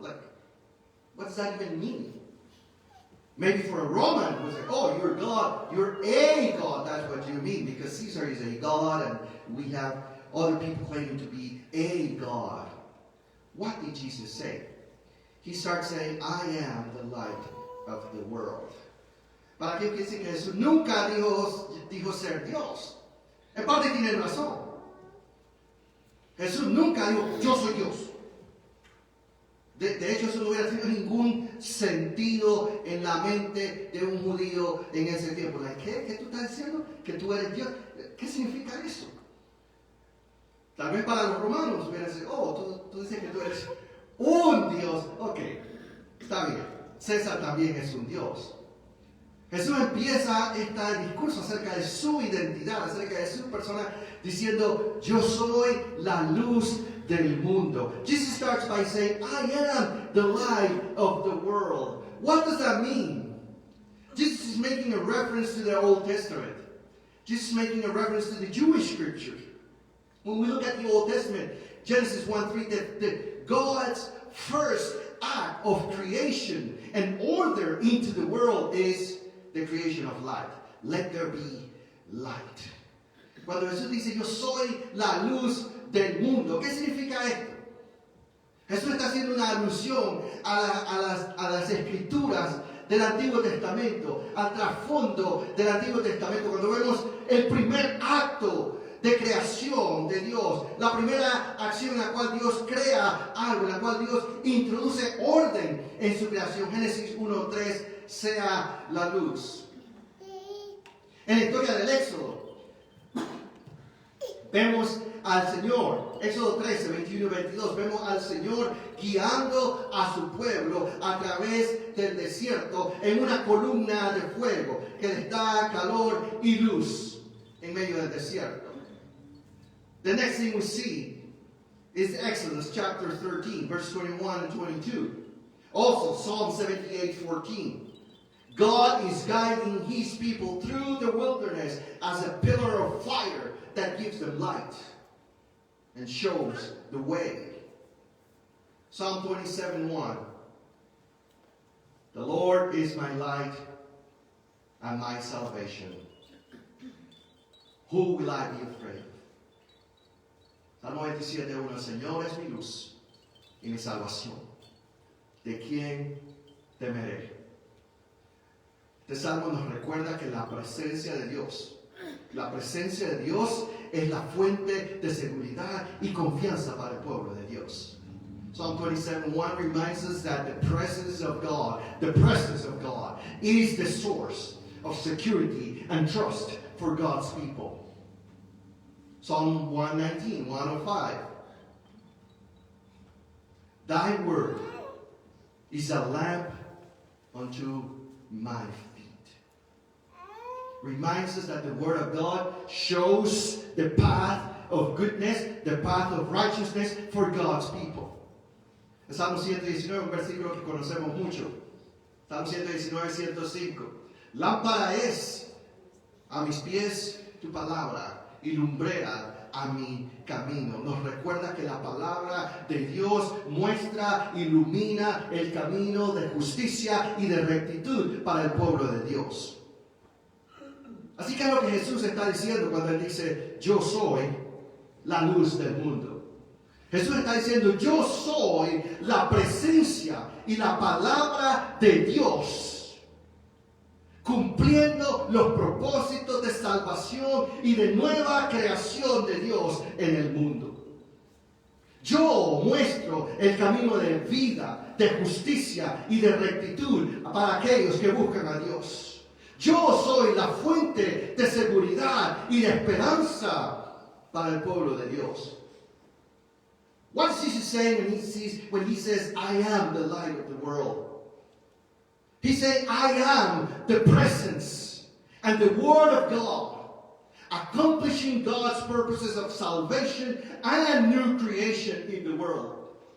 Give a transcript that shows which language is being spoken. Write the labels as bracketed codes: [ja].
[en] Like, what does that even mean? Maybe for a Roman who was like, oh, you're God, you're a God, that's what you mean, because Caesar is a God and we have other people claiming to be a God. What did Jesus say? He starts saying, I am the light of the world. [es] Para aquellos que dicen que Jesús nunca dijo ser Dios. En parte tienen razón. Jesús nunca dijo, yo soy Dios. De hecho, eso no hubiera tenido ningún sentido en la mente de un judío en ese tiempo. ¿Qué? ¿Qué tú estás diciendo? ¿Que tú eres Dios? ¿Qué significa eso? Tal vez para los romanos hubieran dicho, tú dices que tú eres un Dios. Ok, está bien. César también es un Dios. Jesús empieza este discurso acerca de su identidad, acerca de su persona, diciendo, yo soy la luz del mundo. [en] Jesus starts by saying, I am the light of the world. What does that mean? Jesus is making a reference to the Old Testament. Jesus is making a reference to the Jewish scriptures. When we look at the Old Testament, Genesis 1:3, that God's first act of creation and order into the world is the creation of light. Let there be light. [es] Cuando Jesús dice, yo soy la luz del mundo, ¿qué significa esto? Jesús está haciendo una alusión a las escrituras del Antiguo Testamento, al trasfondo del Antiguo Testamento. Cuando vemos el primer acto de creación de Dios, la primera acción en la cual Dios crea algo, en la cual Dios introduce orden en su creación. Génesis 1:3, sea la luz. En la historia del Éxodo, vemos al Señor, Éxodo 13, 21 y 22, vemos al Señor guiando a su pueblo a través del desierto en una columna de fuego que les da calor y luz en medio del desierto. [en] The next thing we see is Exodus chapter 13, verse 21 and 22. Also, Psalm 78:14. God is guiding his people through the wilderness as a pillar of fire that gives them light and shows the way. Psalm 27:1. The Lord is my light and my salvation. Who will I be afraid of? [es] Salmo 27:1. El Señor es mi luz y mi salvación. ¿De quién temeré? Este salmo nos recuerda que la presencia de Dios es la fuente de seguridad y confianza para el pueblo de Dios. [en] Psalm 27:1 reminds us that the presence of God is the source of security and trust for God's people. Psalm 119, 105. Thy word is a lamp unto my feet. Reminds us that the word of God shows the path of goodness, the path of righteousness for God's people. [es] El Salmo 119, un versículo que conocemos mucho. Salmo 119, 105. Lámpara es a mis pies tu palabra y lumbrera a mi camino. Nos recuerda que la palabra de Dios muestra, ilumina el camino de justicia y de rectitud para el pueblo de Dios. Así que es lo que Jesús está diciendo cuando Él dice, yo soy la luz del mundo. Jesús está diciendo, yo soy la presencia y la palabra de Dios, cumpliendo los propósitos de salvación y de nueva creación de Dios en el mundo. Yo muestro el camino de vida, de justicia y de rectitud para aquellos que buscan a Dios. Yo soy la fuente de seguridad y de esperanza para el pueblo de Dios. [en] What is Jesus saying when he says, I am the light of the world? He's saying, I am the presence and the Word of God, accomplishing God's purposes of salvation and new creation in the world.